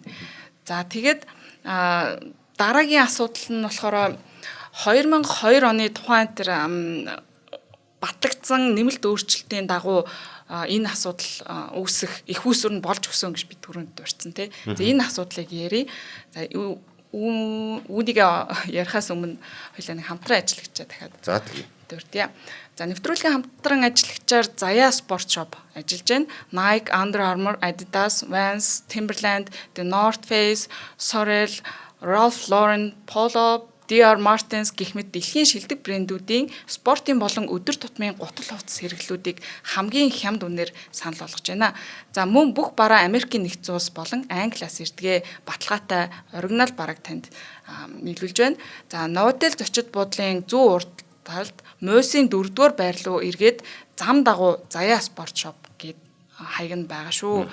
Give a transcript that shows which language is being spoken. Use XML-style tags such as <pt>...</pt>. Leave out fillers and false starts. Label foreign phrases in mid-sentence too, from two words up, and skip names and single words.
<mn>За тэгээд дараагийн асуудал нь болохоор 2002 оны тухайн тэр батлагдсан нэмэлт өөрчлөлтийн дагуу энэ асуудал үүсэх их үүсвэр нь болж өгсөн гэж би түрүүнд дурдсан тий. За энэ асуудлыг ярий. За үүнийг ярихаас өмнө хоёулаа нэг хамтран ажиллагчаа дахиад дурдъя. За нэвтрүүлгийн хамтран ажиллагчаар Zaya Sport Shop ажиллаж байна. Nike, Under Armour, Adidas, Vans, Timberland, The North Face, Sorel, Ralph Lauren, Polo, DR Martens гэх мэт дэлхийн шилдэг брэндүүдийн спортын болон өдөр тутмын гутал хувцас хэрэглүүдийг хамгийн хямд үнээр санал болгож байна. За мөн бүх бараа Америкийн нэгдсэн улс болон Англиас ирдгээ баталгаатай оригинал бараг танд нийлүүлж байна. За Новотел зочид буудлын зүүн урд талд Мойсийн 4-р байр руу эргээд зам дагуу Zaya Sport Shop гэд хаяг нь байгаа шүү.</mn>